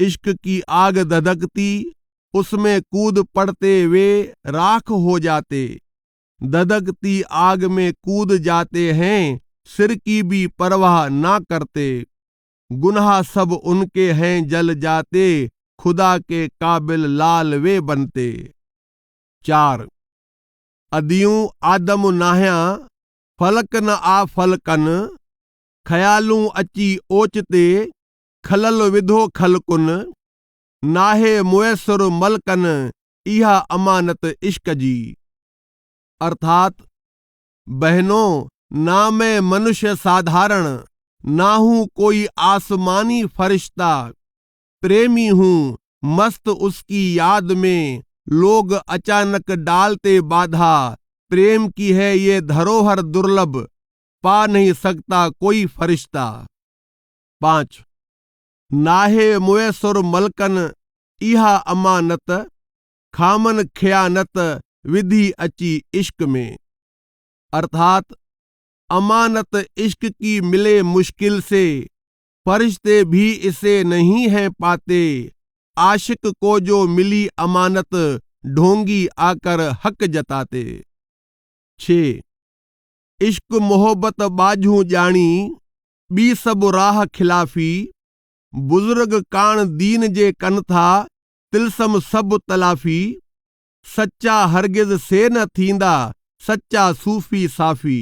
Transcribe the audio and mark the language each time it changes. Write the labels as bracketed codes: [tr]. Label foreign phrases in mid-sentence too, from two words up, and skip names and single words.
[hi] इश्क की आग धधकती, उसमें कूद पड़ते वे राख हो जाते। धधकती आग में कूद जाते हैं, सिर की भी परवाह ना करते। गुनाह सब उनके हैं जल जाते, खुदा के काबिल लाल वे बनते। [sd] 4 अदियूं आदम नाहिया, फलक न आ फलकन, ख़यालूं अची ओचते, खलल विधो खलकुन, नाहे मुयसर मलकन, इहा अमानत इश्क जी। [hi] अर्थात बहनों, ना मैं मनुष्य साधारण, ना हूं कोई आसमानी फरिश्ता, प्रेमी हूं मस्त उसकी याद में, लोग अचानक डालते बाधा, प्रेम की है ये धरोहर दुर्लभ, पा नहीं सकता कोई फरिश्ता। [sd] 5 नाहे मुयसर मलकन, इहा अमानत, खामन खयानत, विधि अची इश्क में। [hi] अर्थात अमानत इश्क की मिले मुश्किल से, फरिश्ते भी इसे नहीं हैं पाते, आशिक को जो मिली अमानत, ढोंगी आकर हक जताते। [sd] 6 इश्क मोहब्बत बाझू जानी, बी सब राह खिलाफी, बुजुर्ग कान दीन जे कन था, तिलसम सब तलाफी, सच्चा हरगिज से न थींदा, सच्चा सूफी साफी।